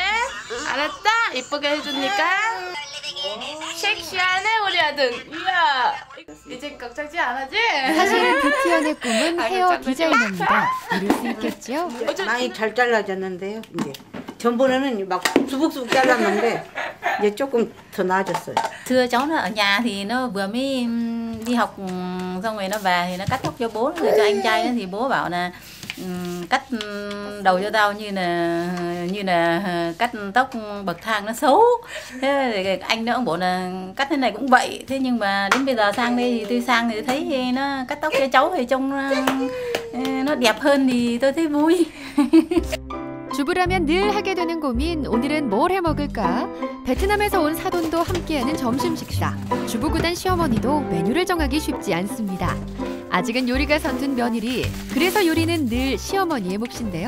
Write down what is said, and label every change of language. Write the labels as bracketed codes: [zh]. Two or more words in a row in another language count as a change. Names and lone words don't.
[ko] 알았다? 이쁘게 해주니까. 섹시하네 우리 아들. 이야. 이제 걱정지 안 하지? 사실 부티안의 꿈은 헤어 디자이너입니다. 이룰 수 있겠지요? 많이 잘 잘라졌는데요. 이제 전번에는 막 수북수북 잘랐는데 이제 조금 더 나아졌어요. [vi] Thưa cháu nó ở nhà thì nó vừa mới đi học xong rồi nó về thì nó cắt tóc cho bố rồi cho anh trai nó thì bố bảo là cắt đầu cho tao như là cắt tóc bậc thang nó xấu. Thế thì anh nó cũng bảo là cắt thế này cũng vậy. Thế nhưng mà đến bây giờ sang đây thì tôi sang thì tôi thấy nó cắt tóc cho cháu thì trông nó đẹp hơn thì tôi thấy vui. [ko] 주부라면 늘 하게 되는 고민, 오늘은 뭘 해 먹을까? 베트남에서 온 사돈도 함께하는 점심 식사. 주부구단 시어머니도 메뉴를 정하기 쉽지 않습니다. 아직은 요리가 서툰 며느리, 그래서 요리는 늘 시어머니의 몫인데요.